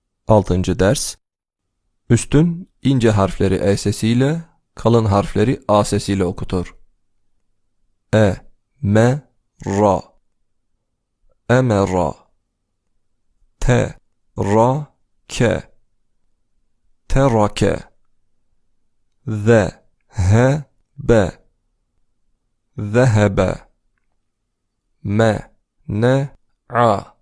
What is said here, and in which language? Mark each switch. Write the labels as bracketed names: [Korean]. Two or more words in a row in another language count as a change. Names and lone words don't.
[Turkish] 6. ders. Üstün ince harfleri E sesiyle, kalın harfleri A sesiyle okutur. [Arabic] Me, ra, emera, te, ra, ke, terake, ze, he, be, zehebe, me, ne, a,